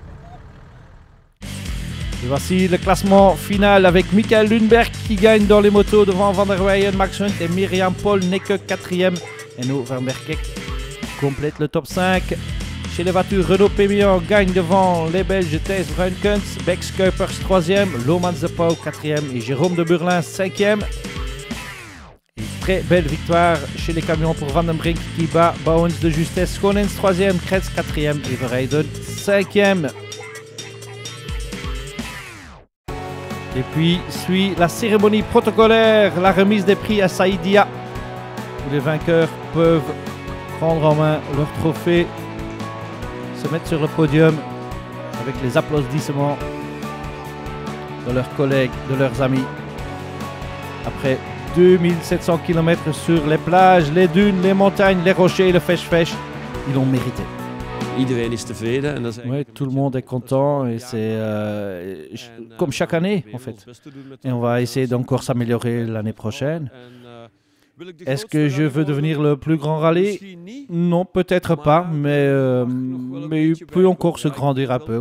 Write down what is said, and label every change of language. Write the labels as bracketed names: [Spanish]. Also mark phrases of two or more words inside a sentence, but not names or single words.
[French] Et voici le classement final avec Michael Lundberg qui gagne dans les motos devant Van der Weyen, Max Hunt et Myriam Paul n'est que 4e. Et nous, Van Berkek complète le top 5. Chez les voitures, Renault Pémillon gagne devant les Belges Thijs Bruinkens, Bex Kuipers 3e, Lomans de Pauw 4e et Jérôme de Burlin 5e. Une très belle victoire chez les camions pour Van den Brink qui bat Bouwens de Justesse, Schonens 3e, Kretz 4e et Verheiden 5e. Et puis suit la cérémonie protocolaire, la remise des prix à Saïdia, où les vainqueurs peuvent prendre en main leur trophée, se mettre sur le podium avec les applaudissements de leurs collègues, de leurs amis. Après 2700 km sur les plages, les dunes, les montagnes, les rochers et le fesh-fesh, ils l'ont mérité. [Dutch] Iedereen is tevreden. En dat is [French] Oui, tout le monde est content et c'est comme chaque année en fait. Et on va essayer d'encore s'améliorer l'année prochaine. Est-ce que je veux devenir le plus grand rallye? Non, peut-être pas, mais il peut encore se grandir un peu.